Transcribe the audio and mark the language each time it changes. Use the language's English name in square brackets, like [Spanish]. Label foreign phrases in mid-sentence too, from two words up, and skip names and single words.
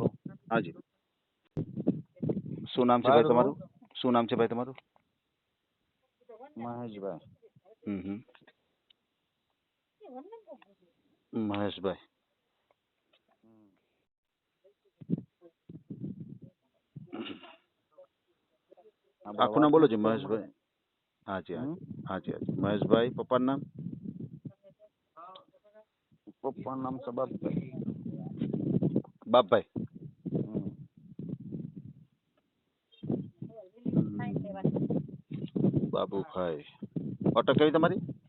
[Hindi] हाँ जी. [Gujarati] શું નામ છે ભાઈ તમારું? શું નામ છે ભાઈ તમારું? મહેશભાઈ. મહેશભાઈ. આખું નામ બોલો જી. મહેશભાઈ. [Hindi] हाँ जी हाँ जी हाँ जी हाँ जी. [Gujarati] મહેશભાઈ. પપ્પાનું નામ? પપ્પાનું નામ છે બાપભાઈ. બાપભાઈ. બાબુભાઈ. અટક કેવી તમારી?